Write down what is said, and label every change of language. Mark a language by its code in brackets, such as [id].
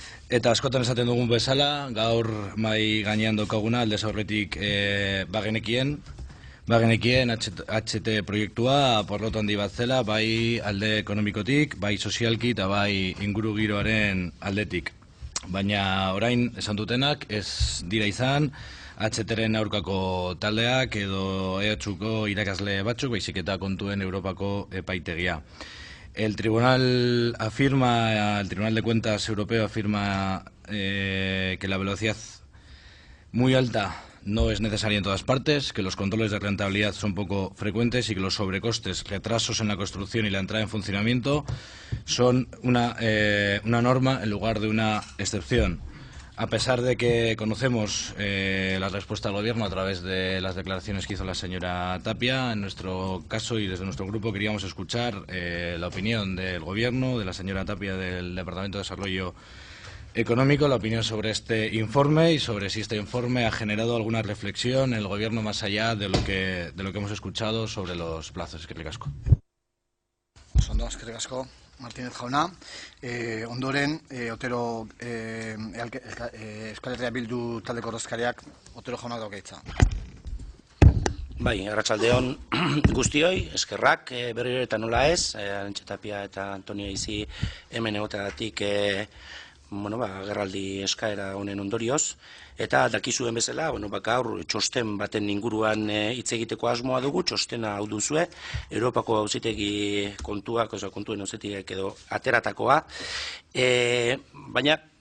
[eu] Eta askotan esaten dugun bezala, gaur mai gainean daukaguna aldez aurretik bagenekien HT proiektua porrot handi bat zela, bai alde ekonomikotik, bai sozialki eta bai ingurugiroaren aldetik. Baina orain esan dutenak ez dira izan HTren aurkako taldeak edo EHUko irakasle batzuk, baizik eta kontuen Europako epaitegia. [es] El Tribunal de Cuentas Europeo afirma que la velocidad muy alta no es necesaria en todas partes, que los controles de rentabilidad son poco frecuentes y que los sobrecostes, retrasos en la construcción y la entrada en funcionamiento son una norma en lugar de una excepción. A pesar de que conocemos la respuesta del Gobierno a través de las declaraciones que hizo la señora Tapia, en nuestro caso y desde nuestro grupo queríamos escuchar la opinión del Gobierno, de la señora Tapia del Departamento de Desarrollo Económico, la opinión sobre este informe y sobre si este informe ha generado alguna reflexión en el Gobierno más allá de lo que hemos escuchado sobre los plazos. [eu] Eskerrik asko. Eskerrik asko. Martínez jauna, ondoren, Otero Euskal Herria Bildu taldeko ordezkariak Otero jaunak dauka hitza. Bai, arratsaldeon guztioi, eskerrak berriro eta nola ez, Arantxa Tapia eta Antonio Aizi hemen egoteagatik agerraldi eskaera honen ondorioz, eta dakizuen bezala, gaur txosten baten inguruan hitz egiteko asmoa dugu, txostena hau duzue, Europako Auzitegi kontuen auzitegiak edo ateratakoa, baina